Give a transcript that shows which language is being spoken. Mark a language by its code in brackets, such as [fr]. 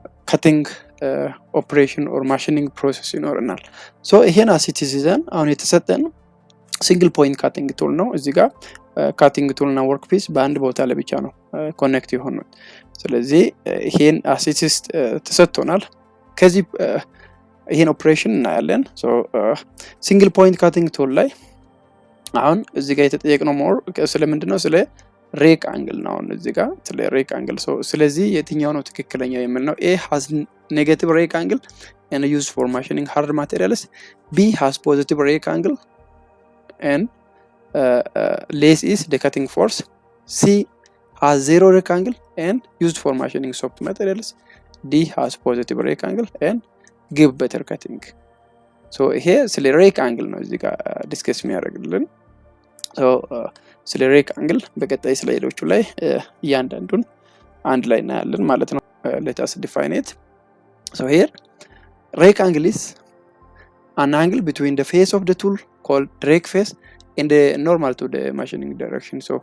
[am] ካቲንግ ኦፕሬሽን ኦር ማሽኒንግ ፕሮሰስ ይኖርናል። ይሄን አሲቲዝ ይዘን አሁን የተሰጠን ሲንግል ፖይንት ካቲንግ ቱል ነው። እዚህ ጋር ካቲንግ ቱል እና ወርክ ፒስ በአንድ ቦታ ላይ ብቻ ነው ኮኔክት የሆኑት። ስለዚህ ይሄን አሲቲዝ ተሰጥቶናል። ከዚህ ይሄን ኦፕሬሽን እናያለን። ሲንግል ፖይንት ካቲንግ ቱል ላይ አሁን እዚህ ጋር የተጠየቅነው ሞር ስለምንድነው ስለ ሬክ አንግል ነው። እዚህ ጋር ስለ ሬክ አንግል ስለዚህ የትኛው ነው ትክክለኛው የሚል ነው። [en] A has negative rake angle and used for machining hard materials. B has positive rake angle and less is the cutting force. C has zero rake angle and used for machining soft materials. D has positive rake angle and give better cutting. [am] ይሄ ስለ ሬክ አንግል ነው እዚህ ጋር ዲስከስ የሚያደርግልን። ስለ ሬክ አንግል በቀጣይ ስላይዶቹ ላይ እያንዳንዱን አንድ ላይ እናያለን ማለት ነው። [en] let us define it. Here rake angle is an angle between the face of the tool called rake face and the normal to the machining direction.